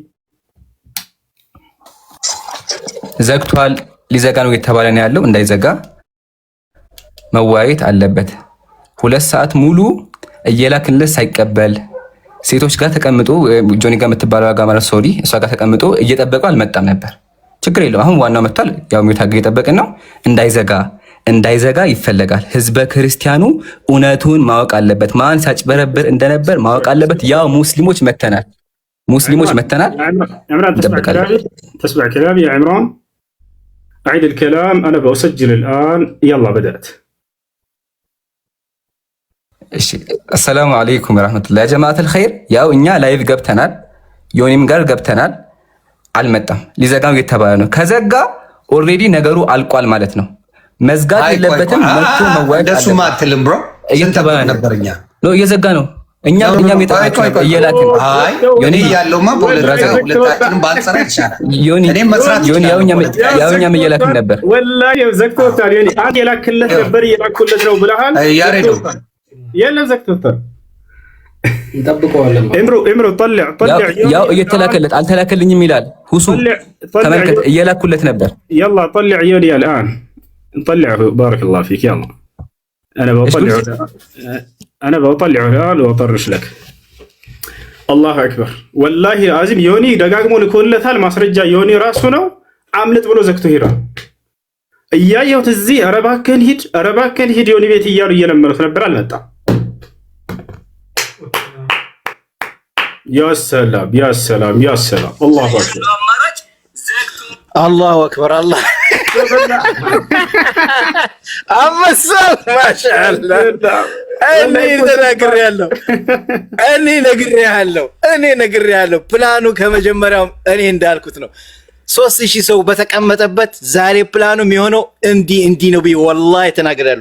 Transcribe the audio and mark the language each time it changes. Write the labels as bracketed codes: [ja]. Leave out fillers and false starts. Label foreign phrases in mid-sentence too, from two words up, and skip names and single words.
[am] ዘግቷል ሊዘጋ ነው የተባለ ነው ያለው። እንዳይዘጋ መዋየት አለበት። 2 ሰዓት ሙሉ እየላክንለት ሳይቀበል ሴቶች ጋር ተቀምጦ ጆኒ ጋር የምትባለው ጋር ማለት ሶሪ እሷ ጋር ተቀምጦ እየጠበቀው አልመጣም ነበር። ችግር የለውም። አሁን ዋናው መጥቷል። ያው ሚውታግ እየጠበቅን ነው። እንዳይዘጋ ይፈለጋል። ህዝበ ክርስቲያኑ እውነቱን ማወቅ አለበት። ማን ሳጭበረብር እንደነበር ማወቅ አለበት። ያው ሙስሊሞች መተናል [ar] تسمع كلامي يا عمران أعيد الكلام أنا بسجل الآن يلا بدأت السلام عليكم ورحمة الله يا جماعة الخير [am] ያው እኛ ላይቭ ገብተናል ዮኒም ጋር ገብተናል አልመጣም ሊዘጋው የተባለ ነው ከዘጋ ኦሬዲ ነገሩ አልቋል ማለት ነው መዝጋት የለበትም መጥቶ መዋየት ደሱማ አትልም ብሮ እየተባለ ነበርኛ ነው እየዘጋ ነው እኛም የታቀቀ እየላክን አይ ዮኒ ያለውማ ሁለታችንም ባንሰራ ይቻላል እኔም መስራት ዮኒ ያውኛም እየላክን ነበር ወላሂ ዘግቶታል ዮኒ አንድ የላክለት ነበር እየላኩለት ነው ብለሃል ያሬዶ የለም ዘግቶታል እንጠብቀዋለን እምሮ طلع ያው እየተላከለት አልተላከልኝም ይላል ሁሱ ተመልከት እየላኩለት ነበር [ar] يلا طلع يوني الان نطلعه بارك الله فيك يلا انا بطلعه الان واطرش لك الله اكبر والله العظيم يوني [am] ደጋግሞ ልኮለታል ማስረጃ ዮኒ ራሱ ነው አምልጥ ብሎ ዘግቶ ሄዷል እያየሁት እዚህ ኧረ እባክህን ሂድ ዮኒ ቤት እያሉ እየለመኑት ነበር አልመጣም [ar] يا سلام يا سلام يا سلام الله اكبر الله اكبر الله [am] አመሰል ማሻአላ እኔ ነግሬያለሁ ፕላኑ ከመጀመሪያው እኔ እንዳልኩት ነው 3000 ሰው በተቀመጠበት ዛሬ ፕላኑ የሚሆነው እንዲ ነው ቢ ወላሂ ተናግሬያለሁ